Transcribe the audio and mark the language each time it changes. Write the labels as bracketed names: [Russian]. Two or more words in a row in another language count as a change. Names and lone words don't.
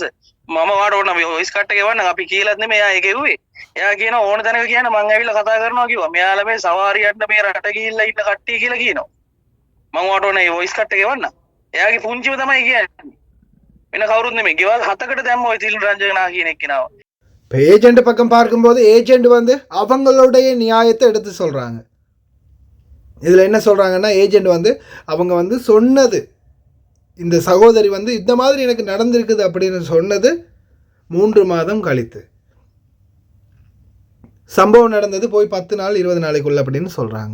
[Sinhala] මම වාට ඕන [English] voice cut [Sinhala] එක එවන්න අපි කියලාත් නෙමෙයි එයා ඒක එව්වේ. එයා කියනවා ඕන තැනක කියන්න මං ඇවිල්ලා කතා කරනවා කිව්වා. මෙයාලා මේ සවාරියට මේ රට ගිහිල්ලා ඉන්න කට්ටිය කියලා කියනවා. මං වාට ඕන මේ [English] voice cut [Sinhala] එක එවන්න. එයාගේ පුංචිව තමයි කියන්නේ. වෙන කවුරුත් නෙමෙයි. ගෙවල් 7කට දැම්ම ඔය තිල් රංජනා කියන එක්කෙනාව. [Tamil] இப்போ ஏஜெண்ட் பக்கம் பார்க்கும்போது ஏஜெண்ட் வந்து அவங்களுடைய நியாயத்தை எடுத்து சொல்கிறாங்க. இதில் என்ன சொல்கிறாங்கன்னா ஏஜெண்ட் வந்து அவங்க வந்து சொன்னது இந்த சகோதரி வந்து இந்த மாதிரி எனக்கு நடந்திருக்குது அப்படின்னு சொன்னது 3 மாதம் கழித்து, சம்பவம் நடந்தது போய் 10 நாள் 20 நாளைக்குள்ள அப்படின்னு சொல்கிறாங்க.